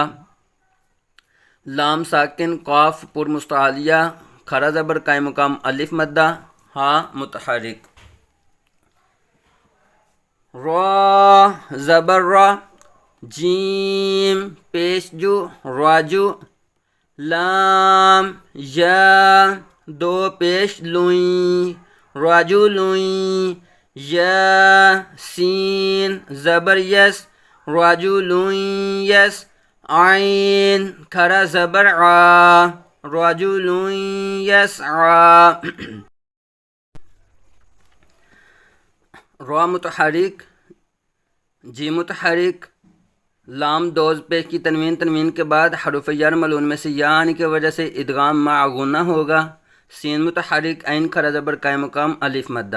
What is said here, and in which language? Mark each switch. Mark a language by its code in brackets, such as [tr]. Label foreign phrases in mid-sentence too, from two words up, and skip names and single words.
[ur] لام ساکن قاف پر مستعلیہ، کھڑا زبر قائم مقام الف مدہ، ہا متحرک، را زبر را، جیم پیش جو راجو، لام یا دو پیش لوئیں راجو لوئیں، یا سین زبر یس راجو لوئیں یس، عین کھڑا زبر عا راجو لوئیں یس عا۔ را متحرک، جی متحرک، لام دو پیش کی تنوین، تنوین کے بعد حروف یر ملعون میں سے یا آنے کی وجہ سے ادغام مع غنہ ہوگا۔ سین متحرک، عین کھڑا زبر قائم مقام الف مدہ،